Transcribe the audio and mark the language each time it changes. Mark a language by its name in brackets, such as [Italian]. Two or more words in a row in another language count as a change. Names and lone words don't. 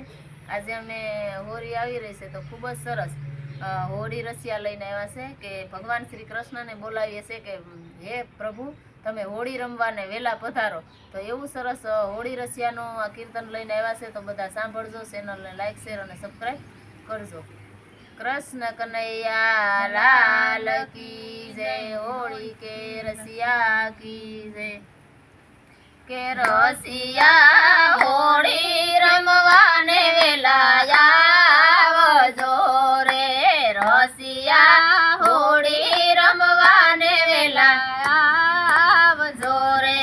[Gujarati] આજે અમે હોળી આવી રહી છે તો ખૂબ જ સરસ હોળી રસિયા લઈને આવ્યા છે કે ભગવાન શ્રી કૃષ્ણને બોલાવીએ છે કે હે પ્રભુ તમે હોળી રમવાને વેલા પધારો। તો એવું સરસ હોળી રસિયાનું આ કીર્તન લઈને આવ્યા છે તો બધા સાંભળજો, ચેનલને [English] like share [Gujarati] અને સબસ્ક્રાઈબ કરજો। [Hindi] कृष्ण कन्हैया लाल की जय, होली के रसिया की जय। [Gujarati] કે રસિયા હોળી રમવાને વેલા આવજો રે, રસિયા હોળી રમવાને વેલા આવજો રે।